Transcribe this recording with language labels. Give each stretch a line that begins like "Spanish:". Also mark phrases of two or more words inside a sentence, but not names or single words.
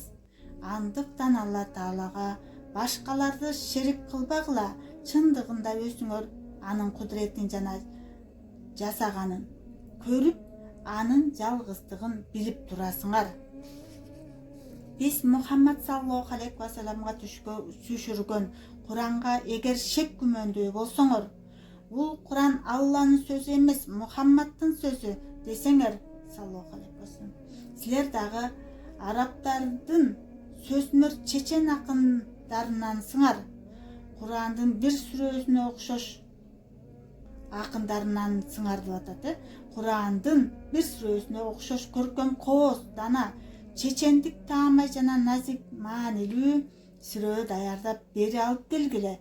Kyrgyz: Андыктан Алла Таалага башкаларды шерик кылбагыла. Чындыгында өзүңөр анын кудуретин жана жасаганын көрүп, анын жалгыздыгын билип турасыңар. Биз Мухаммад
Arabic: صلى الله عليه وسلم
Kyrgyz: түшүргөн Куранга эгер шек күмөндүү болсоңор, бул Куран Алланын сөзү эмес, Мухаммаддын сөзү десеңер,
Arabic: صلى الله عليه وسلم,
Kyrgyz: силер дагы арабтардын сөзмөр чечен акындарынансыңар. Курандын бир сүрөсүнө окшош акындарынансыңар деп атат. Курандын бир сүрөсүнө окшош көркөм, кооз, дана, чечендик таамай жана назик, маанилүү сүрө даярдап бери алып келгиле.